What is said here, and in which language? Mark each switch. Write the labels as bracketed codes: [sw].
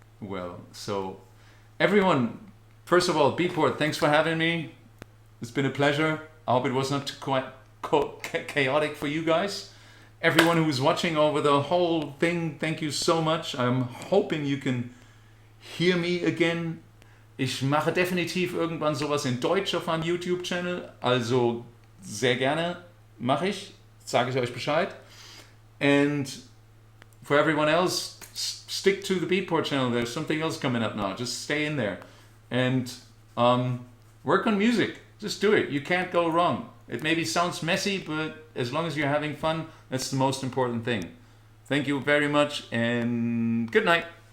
[en] Well, so everyone, first of all, Beatport, thanks for having me. It's been a pleasure. I hope it was not too quite chaotic for you guys. Everyone who's watching over the whole thing, thank you so much. I'm hoping you can hear me again. [de] Ich mache definitiv irgendwann sowas in Deutsch auf meinem YouTube-Channel. Also sehr gerne mache ich. Sage ich euch Bescheid. [en] And for everyone else, stick to the Beatport channel. There's something else coming up now. Just stay in there and work on music. Just do it. You can't go wrong. It maybe sounds messy, but as long as you're having fun, that's the most important thing. Thank you very much, and good night.